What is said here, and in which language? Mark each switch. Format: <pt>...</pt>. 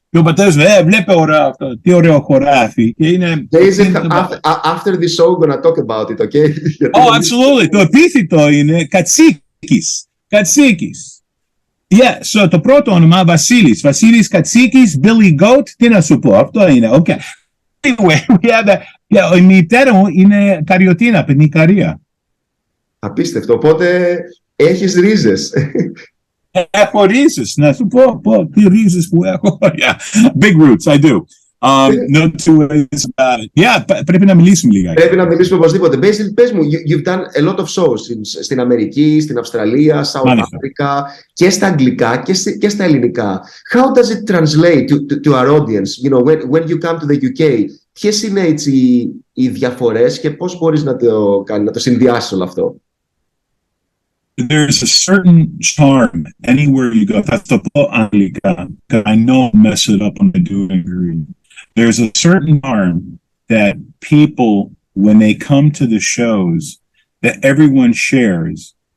<el>Και ο πατέρας μου, βλέπε αυτό, τι ωραίο χωράφι. Και είναι...</el> <en>After the show, we're gonna talk about it, okay? Oh, absolutely.</en> <el>Το επίθετο είναι Κατσίκης. Yeah, so το πρώτο όνομα Βασίλης Κατσίκης, Billy Goat, τι να σου πω, αυτό είναι, okay. Anyway, η μητέρα μου είναι Καριωτίνα, από την Ικαρία. Απίστευτο, οπότε έχεις ρίζες. Έχω ρίζες, να σου πω τι ρίζες που έχω.</el> <en>Yeah, big roots, I do. Not two ways about it. Yeah,</en> <el>πρέπει να μιλήσουμε λίγα. Πρέπει να μιλήσουμε οπωσδήποτε. Basile, πες μου,</el> <en>you've done a lot of shows</en> <el>στην Αμερική, στην Αυστραλία, South Africa, και στα αγγλικά και στα ελληνικά.</el> <en>How does it translate to our audience? You know, when you come to the UK,</en> <el>ποιες είναι έτσι οι διαφορές και πώς μπορείς να το συνδυάσεις όλο αυτό?</el> <en>There's a certain charm anywhere you go. That's the Anglica, because I know I'll mess it up when I do it. There's a certain charm that people, when they come to the shows, that everyone shares.</en>